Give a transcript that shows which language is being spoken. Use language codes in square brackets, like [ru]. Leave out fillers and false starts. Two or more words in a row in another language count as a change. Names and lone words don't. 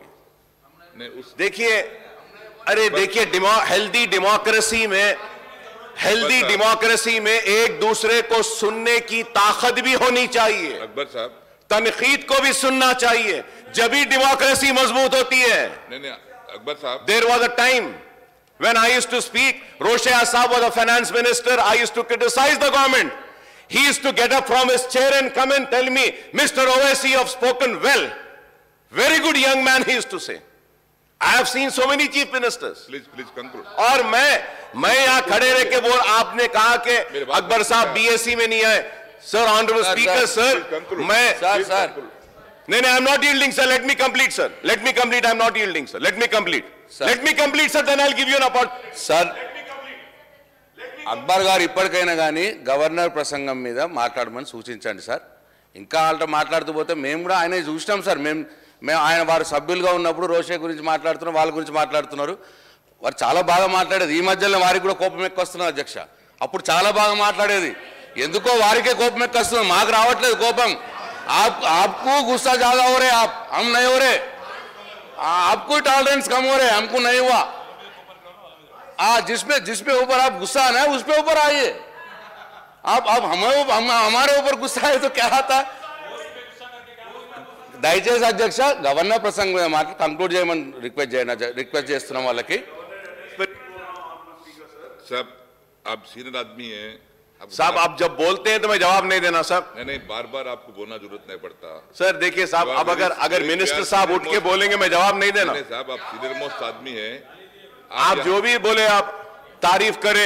[hi] देखिए, अरे देखिए, [en] healthy democracy [hi] में एक दूसरे को सुनने की ताकत भी होनी चाहिए. अकबर साहब, तनकीद को भी सुनना चाहिए, जब ही डेमोक्रेसी मजबूत होती है. नहीं, अकबर साहब, [en] There was a time when I used to speak, Roshaya Saab was the finance minister, I used to criticize the government. He used to get up from his chair and come and tell me, Mr. Owaisi, you have spoken well. Very good young man, he used to say. I have seen so many chief ministers. please conclude. [hi] और मैं यहाँ खड़े रह के बोल, आपने कहा कि अकबर साहब बीएससी में नहीं आए. [en] Sir, Honorable Speaker, sir, [hi] सर नहीं, [en] I'm not yielding, sir. Let me complete, sir. Let me complete. I'm not yielding, sir. Let me complete. Sir. Let me complete, sir. Then I'll give you an opportunity. [te] సార్ అక్బర్ గారు ఇప్పటికైనా కానీ గవర్నర్ ప్రసంగం మీద మాట్లాడమని సూచించండి సార్. ఇంకా వాళ్ళతో మాట్లాడుతూ పోతే మేము కూడా ఆయన చూసినాం సార్. మేము ఆయన వారు సభ్యులుగా ఉన్నప్పుడు రోషే గురించి మాట్లాడుతున్నాం, వాళ్ళ గురించి మాట్లాడుతున్నారు. వారు చాలా బాగా మాట్లాడేది. ఈ మధ్యలో వారికి కూడా కోపం ఎక్కువస్తున్నారు అధ్యక్ష. అప్పుడు చాలా బాగా మాట్లాడేది, ఎందుకో వారికే కోపం ఎక్కువస్తుంది, మాకు రావట్లేదు కోపం. [hi] आपको गुस्सा ज्यादा हो रहे, आप हम नहीं हो रहे। आपको टॉलरेंस कम हो रहे, हमको नहीं हुआ। जिसपे ऊपर आप गुस्सा है ना, उस पे ऊपर आइए। आप हमारे ऊपर गुस्सा है तो क्या आता? [te] దయచేసి అధ్యక్ష గవర్నర్ ప్రసంగం మాకు కంక్లూడ్ చేయమని రిక్వెస్ట్ చేస్తున్నాం వాళ్ళకి। [hi] साहब आप सीनियर आदमी हैं। साहब आप जब बोलते हैं तो मैं जवाब नहीं देना साहब। नहीं बार बार आपको बोलना जरूरत नहीं पड़ता सर। देखिए साहब, अब अगर मिनिस्टर साहब उठ के बोलेंगे मैं जवाब नहीं देना। साहब आप [en] senior most [hi] आदमी हैं, आप जो भी बोले आप तारीफ करें।